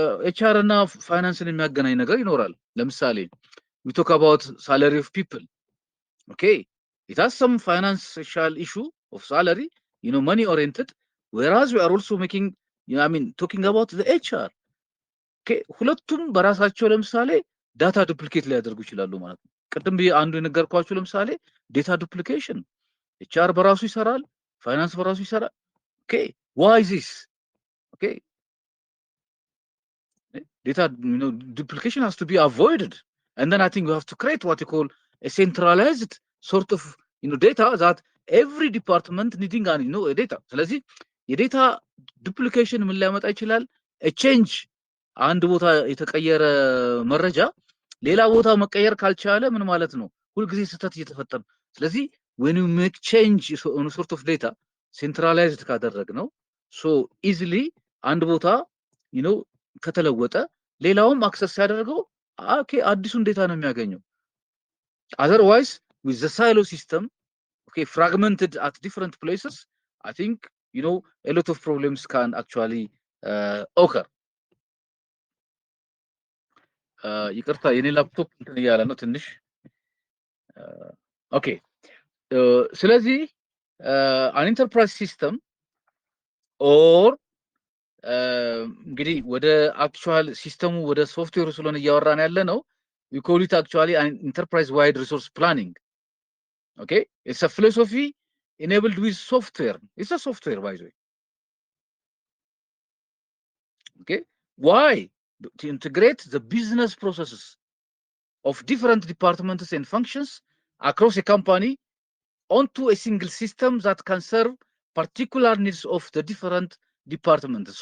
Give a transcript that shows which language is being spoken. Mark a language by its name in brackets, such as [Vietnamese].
[Amharic] ኤችአር እና ፋይናንስን የሚያገናኝ ነገር ይኖራል። ለምሳሌ [English] we talk about salary of people. Okay, it has some financial issue of salary, money oriented, whereas we are also making, talking about the HR. [Amharic] Okay, ሁለቱም በራሳቸው ለምሳሌ ዳታ ዱፕሊኬት ሊያደርጉ ይችላሉ ማለት ነው። ቅድም ብዬ አንዱ የነገርኳችሁ ለምሳሌ ዴታ ዱፕሊኬሽን ኤችአር በራሱ ይሰራል፣ ፋይናንስ በራሱ ይሰራል። ኦኬ ዋይ ዚስ? [English] ኦኬ data duplication has to be avoided, and then I think we have to create what you call a centralized sort of data that every department needing data. [Amharic] ስለዚህ የዴታ ዱፕሊኬሽን ምን ሊያመጣ ይችላል? [English] a change [Amharic] አንድ ቦታ የተቀየረ መረጃ ሌላ ቦታ መቀየር ካልቻለ ምን ማለት ነው? ሁልጊዜ ስህተት እየተፈጠረ ስለዚህ [English] when you make change on sort of data centralized [Amharic] ካደረግ ነው [English] so easily [Amharic] አንድ ቦታ ከተለወጠ ሌላውም አክሰስ ሲያደርገው ኦኬ አዲሱን ዴታ ነው የሚያገኘው። [English] otherwise with the silo system okay fragmented at different places I think a lot of problems can actually occur. [Amharic] ይቅርታ የኔ ላፕቶፕ እንትን እያለ ነው ትንሽ ኦኬ ስለዚህ [English] an enterprise system or [Amharic] እንግዲህ ወደ አክቹዋል ሲስተሙ ወደ ሶፍትዌሩ ስለሆነ እያወራን ያለ ነው [English] we call it actually an enterprise wide resource planning. Okay, it's a philosophy enabled with software. It's a software by the way. Okay, why? To integrate the business processes of different departments and functions across a company onto a single system that can serve particular needs of the different departments.